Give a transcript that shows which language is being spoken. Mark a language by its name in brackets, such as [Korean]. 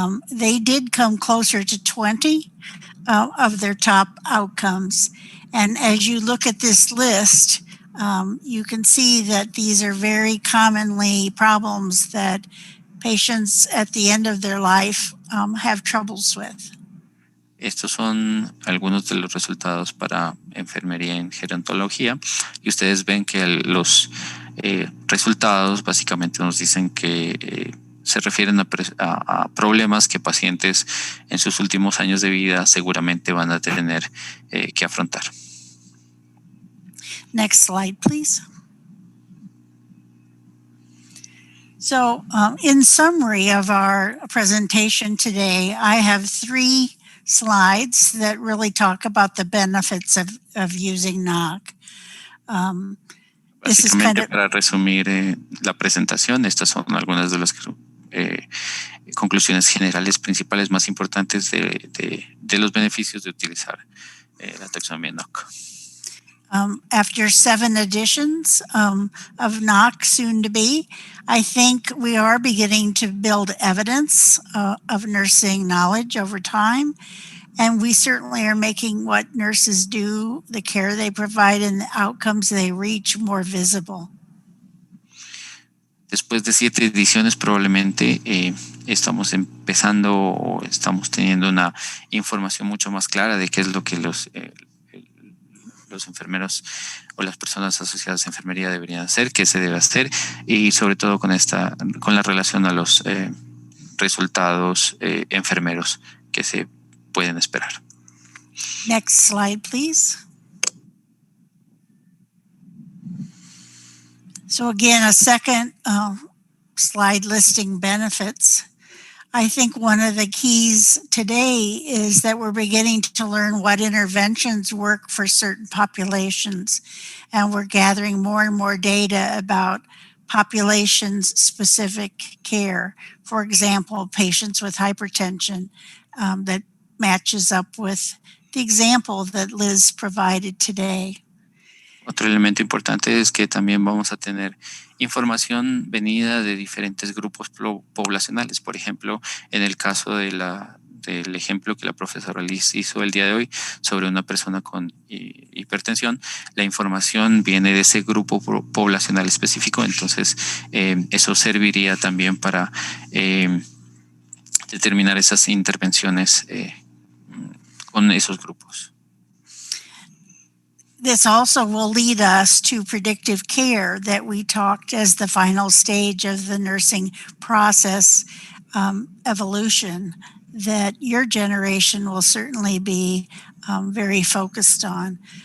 [English] They did come closer to 20 of their top outcomes. And as you look at this list, you can see that these are very commonly problems that patients at the end of their life have troubles with. [Spanish] Estos son algunos de los resultados para enfermería en gerontología y ustedes ven que los resultados básicamente nos dicen que se refieren a problemas que pacientes en sus últimos años de vida seguramente van a tener que afrontar. [English] Next slide, please. So, in summary of our presentation today, I have 3 slides that really talk about the benefits of using NOC. [Spanish] Básicamente, para resumir la presentación, estas son algunas de las conclusiones generales principales más importantes de los beneficios de utilizar la taxonomía NOC. [English] After 7 editions of NOC soon to be, I think we are beginning to build evidence of nursing knowledge over time. And we certainly are making what nurses do, the care they provide, and the outcomes they reach more visible. [Spanish] Después de 7 ediciones, probablemente estamos empezando o estamos teniendo una información mucho más clara de qué es lo que los enfermeros o las personas asociadas a enfermería deberían hacer, qué se debe hacer y sobre todo con la relación a los resultados enfermeros que se pueden esperar. [English] Next slide, please. So again, a second slide listing benefits. I think one of the keys today is that we're beginning to learn what interventions work for certain populations, and we're gathering more and more data about population-specific care. For example, patients with hypertension that matches up with the example that Liz provided today. [Spanish] Otro elemento importante es que también vamos a tener información venida de diferentes grupos poblacionales. Por ejemplo, en el caso del ejemplo que la profesora Liz hizo el día de hoy sobre una persona con hipertensión, la información viene de ese grupo poblacional específico. Entonces, eso serviría también para determinar esas intervenciones con esos grupos. [English] this also will lead us to predictive care that we talked as the final stage of the nursing process evolution that your generation will certainly be very focused on.